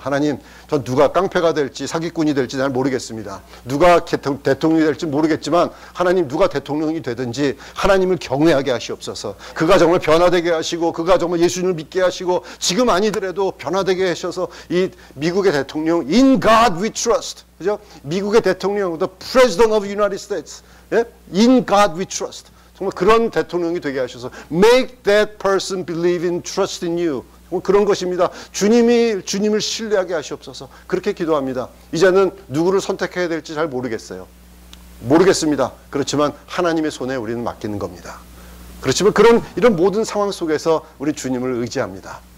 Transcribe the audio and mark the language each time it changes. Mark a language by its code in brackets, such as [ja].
[ko] 하나님, 전 누가 깡패가 될지 사기꾼이 될지 잘 모르겠습니다. 누가 대통령이 될지 모르겠지만 하나님 누가 대통령이 되든지 하나님을 경외하게 하시옵소서. 그가 정말 변화되게 하시고 그가 정말 예수님을 믿게 하시고 지금 아니더라도 변화되게 하셔서 이 미국의 대통령 [en] In God we trust. [ko] 그죠? 미국의 대통령 [en] The President of the United States. [ko] 예? [en] In God we trust. [ko] 정말 그런 대통령이 되게 하셔서 [en] Make that person believe in trust in you. [ko] 그런 것입니다. 주님을 신뢰하게 하시옵소서. 그렇게 기도합니다. 이제는 누구를 선택해야 될지 잘 모르겠습니다. 그렇지만 하나님의 손에 우리는 맡기는 겁니다. 그렇지만 이런 모든 상황 속에서 우리 주님을 의지합니다.